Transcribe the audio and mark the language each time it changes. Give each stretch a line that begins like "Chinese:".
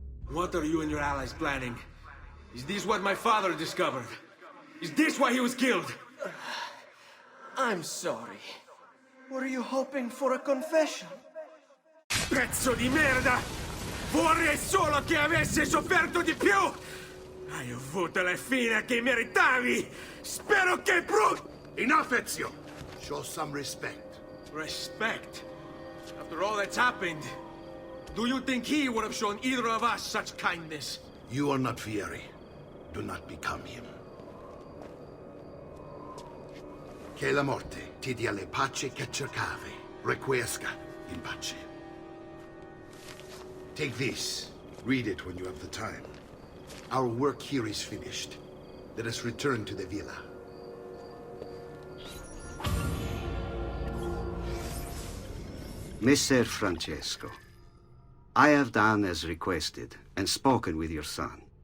English: What are you and your allies planning? Is this what my father discovered? Is this why he was killed? I'm sorry. Were you hoping for a confession?
Italian: Pezzo di merda! Vorrei solo che avessi sofferto di più! Hai avuto la fine che meritavi! Spero che
English: Enough, Ezio! Show some respect. Respect? After all that's happened, do you think he would have shown either of us such kindness? You are not Fieri. Do not become him.
Italian: Che la morte ti dia le pace che cercavi.
Latin: Requiescat in pace.
English: Take this. Read it when you have the time. Our work here is finished. Let us return to the villa. Messer Francesco, I have done as requested and spoken with your son.